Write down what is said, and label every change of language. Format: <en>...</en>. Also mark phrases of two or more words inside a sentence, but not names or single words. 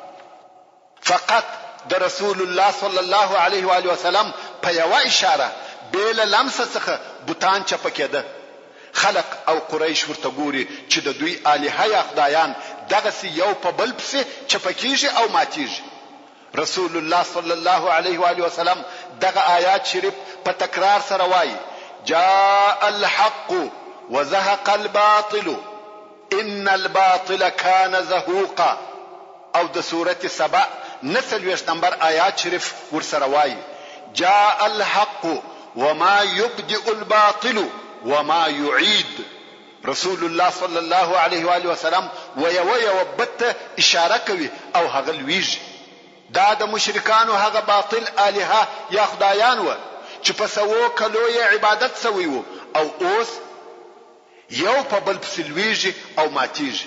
<ps>فقط د رسول الله</ps> <ar>صلی الله علیه و آله وسلم</ar> <ps>په یو اشاره بیل لمس څخه بوتان چپ کېده. خلق او قریش ورته ګوري چې د دوی الها یا خدایان دغه سی یو په بل پسې چپکیږي او ماتیږي. رسول الله</ps> <ar>صلی الله علیه و آله وسلم</ar> <ps>دغه آیات شریف په تکرار سره وایي</ps> <ar>جاء الحق وزهق الباطل ان الباطل كان زهوقا.</ar> <ps>او د سورة سبع 29 نمبر آیات شریف ورسره وایي</ps> <ar>جاء الحق وما يبدئ الباطل وما يعيد.</ar> <ps>رسول الله</ps> <ar>صلی الله علیه و آله وسلم</ar> <ps>ویو بت اشاره کوي او هغه لویږي. دا د مشرکانو هغه باطل الها یا خدایان و چې په سوو کلو یې عبادت سوی وو او اوس یو په بل پسې لویږي او ماتیږي.</ps>